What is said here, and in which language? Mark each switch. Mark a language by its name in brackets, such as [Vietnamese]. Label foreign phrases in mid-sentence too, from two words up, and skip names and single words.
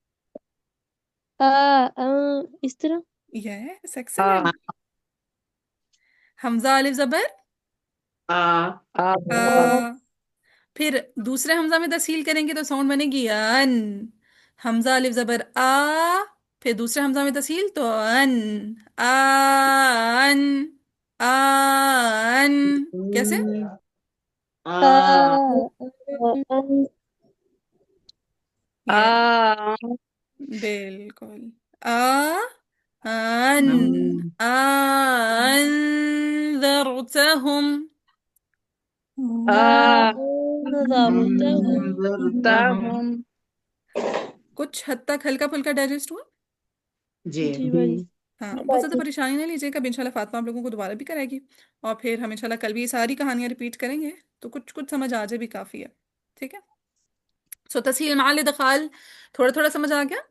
[Hindi] इस तरह। यस, आ एक्सेलेंट। हमजा अलिफ जबर आ आ आ। फिर दूसरे हमजा में तस्हील करेंगे तो साउंड बनेगी अन। हमजा अलिफ जबर आ, फिर दूसरे हमजा में तस्हील तो अन। अन, अन। कैसे? आ ये आ बिल्कुल। आ अन, अन- [Arabic] أنذرتهم. आ أنذرتهم. تهم. [Hindi] कुछ हद तक हल्का फुल्का डाइजेस्ट हुआ? जी। जी बाजी। हाँ, बहुत ज़्यादा परेशानी ना लीजिएगा। अब इंशाल्लाह फातिमा आप लोगों को दोबारा भी कराएगी, और फिर हम इंशाल्लाह कल भी ये सारी कहानियाँ रिपीट करेंगे, तो कुछ कुछ समझ आ जाए भी काफ़ी है, ठीक है? सो तस्हील माल दखाल थोड़ा थोड़ा समझ आ गया?